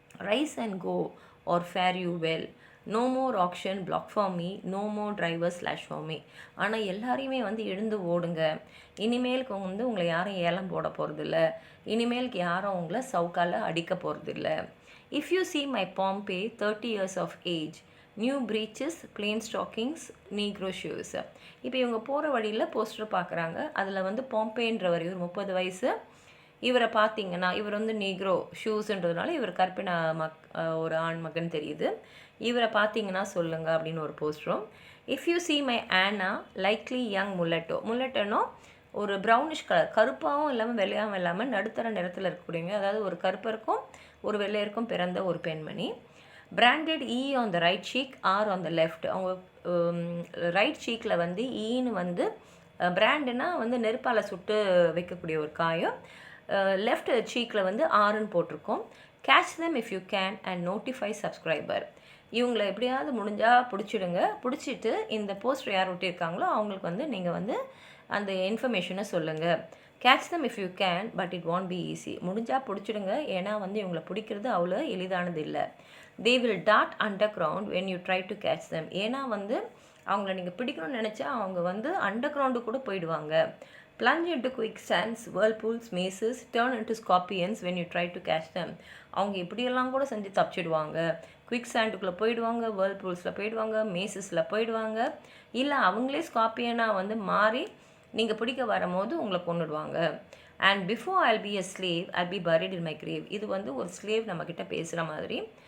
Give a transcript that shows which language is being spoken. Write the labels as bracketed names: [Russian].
[English] Rise and go or fare you well. No more auction block for me, no more driver slash for me. [Tamil] ஆனால் எல்லாரையுமே வந்து எழுந்து ஓடுங்க. இனிமேலுக்கு வந்து உங்களை யாரும் ஏலம் போட போகிறதில்ல. இனிமேலுக்கு யாரும் உங்களை சவுக்கால் அடிக்க போகிறதில்ல. [English] If you see my Pompey 30 years of age, new breeches, plain stockings, negro shoes. [Tamil] இப்போ இவங்க போகிற வழியில் போஸ்டர் பார்க்குறாங்க. அதில் வந்து பாம்பேன்றவர், இவர் 30 வயசு. இவரை பார்த்தீங்கன்னா இவர் வந்து நீக்ரோ ஷூஸுன்றதுனால இவர் கற்பின ஒரு ஆண் மகன் தெரியுது. இவரை பார்த்தீங்கன்னா சொல்லுங்க அப்படின்னு ஒரு போஸ்டரும். [English] If you see my Anna, likely young mulatto. [Tamil] முல்லட்டனோ ஒரு ப்ரௌனிஷ் கலர், கருப்பாகவும் இல்லாமல் வெள்ளையாகவும் இல்லாமல் நடுத்தர நிறத்தில் இருக்கக்கூடியவங்க, அதாவது ஒரு கருப்பருக்கும் ஒரு வெள்ளையருக்கும் பிறந்த ஒரு பெண்மணி. [English] Branded E on the right cheek, or on the left. [Tamil] அவங்க ரைட் சீக்கில் வந்து ஈன்னு வந்து பிராண்டுனா வந்து நெருப்பால் சுட்டு வைக்கக்கூடிய ஒரு காயம். லெஃப்ட் சீக்கில் வந்து ஆறுன்னு போட்டிருக்கோம். [English] Catch them if you can and notify subscriber. [Tamil] இவங்களை எப்படியாவது முடிஞ்சால் பிடிச்சிடுங்க. பிடிச்சிட்டு இந்த போஸ்டர் யார் ஒட்டியிருக்காங்களோ அவங்களுக்கு வந்து நீங்கள் வந்து அந்த இன்ஃபர்மேஷனை சொல்லுங்கள். [English] Catch them if you can but it won't be easy. [Tamil] முடிஞ்சால் பிடிச்சிடுங்க, ஏன்னா வந்து இவங்களை பிடிக்கிறது அவ்வளோ எளிதானது இல்லை. [English] they will dart underground when you try to catch them. [Tamil] ஏன்னா வந்து அவங்கள நீங்கள் பிடிக்கணும்னு நினச்சா அவங்க வந்து அண்டர் கிரவுண்டு கூட போயிடுவாங்க. [English] plunge into quicksands, whirlpools, mazes, turn into scorpions when you try to catch them. [Tamil] அவங்க இப்படியெல்லாம் கூட செஞ்சு தப்பிச்சிடுவாங்க. குவிக் சாண்டுக்குள்ளே போயிடுவாங்க, வேர்ல்பூல்ஸில் போயிடுவாங்க, மேசஸில் போயிடுவாங்க. இல்லை அவங்களே ஸ்கார்பியனாக வந்து மாறி நீங்கள் பிடிக்க வரும்போது உங்களை கொண்டுடுவாங்க. [English] And before I'll be a slave I'll be buried in my grave. [Tamil] இது வந்து ஒரு ஸ்லேவ் நம்மக்கிட்ட பேசுகிற மாதிரி.